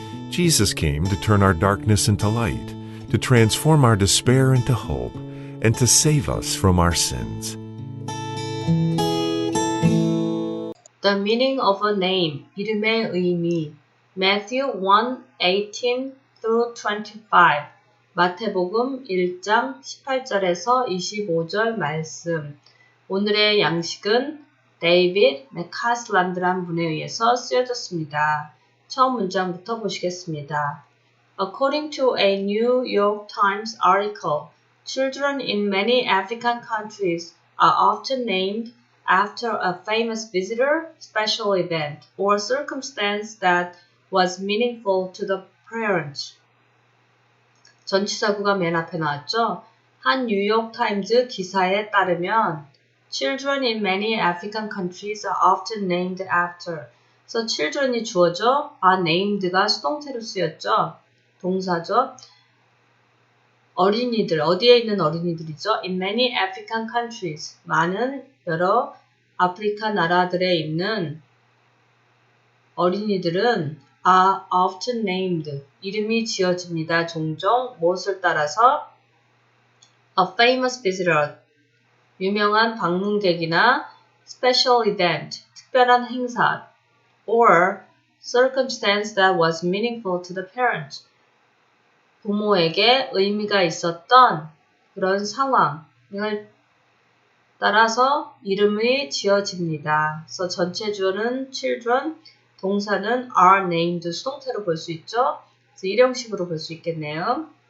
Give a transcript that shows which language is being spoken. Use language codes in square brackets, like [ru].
[en] Jesus came to turn our darkness into light, to transform our despair into hope, and to save us from our sins. The meaning of a name, 이름의 의미. Matthew 1:18-25. [ko] 마태복음 1장 18절에서 25절 말씀. 오늘의 양식은 데이빗 맥카슬란드란 분에 의해서 쓰여졌습니다. 처음 문장부터 보시겠습니다. [en] According to a New York Times article, children in many African countries are often named after a famous visitor, special event, or circumstance that was meaningful to the parents. [ko] 전치사구가 맨 앞에 나왔죠? [en] 한 뉴욕 타임즈 기사에 따르면 Children in many African countries are often named after. [ko] 그래서 children이 주어져, named가 수동태로 쓰였죠? 동사죠? 어린이들, 어디에 있는 어린이들이죠? In many African countries, 많은 여러 아프리카 나라들에 있는 어린이들은 are often named, 이름이 지어집니다. 종종 무엇을 따라서? [en] A famous visitor, 유명한 방문객이나 special event, 특별한 행사, or circumstance that was meaningful to the parent, 부모에게 의미가 있었던 그런 상황을 따라서 이름이 지어집니다. [ko] 그래서 전체 주어는 children, 동사는 are named, 수동태로 볼 수 있죠. 그래서 일형식으로 볼 수 있겠네요.